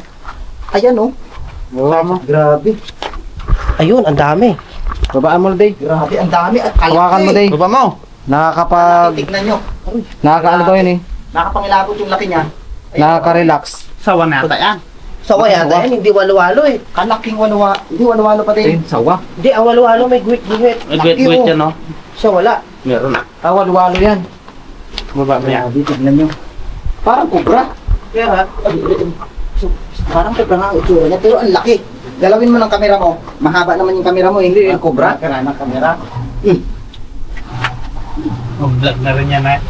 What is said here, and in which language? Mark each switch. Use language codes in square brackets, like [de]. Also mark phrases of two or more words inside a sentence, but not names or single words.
[tl] Ayan oh. Grabe. Ayun, ang dami. Babaan mo, Day. Grabe, ang dami at kalaki. Hawakan mo, Day. Baba mo! Tignan nyo. Nakakaano daw yun eh. Nakapangilabot yung laki niya. Ayun, Nakaka-relax. Sawa na yata yan. Sawa yata yan, hindi walo-walo eh. Kalaking walo-walo. Hindi walo-walo pa din. Ayun, sawa. Hindi, ang walo-walo may guwit-guwit. May gwit-gwit yan, no? Siya wala. Meron na. Ah, walo-walo yan. Baba mo yan. Grabe, tignan nyo. Parang kubra. Kaya ha? So, parang kubra nga ang itsura niya, pero ang laki. Galawin mo ng kamera mo. Mahaba naman yung kamera mo, hindi yung kubra. Kaya ng kamera. Mag-vlog na rin yan, eh.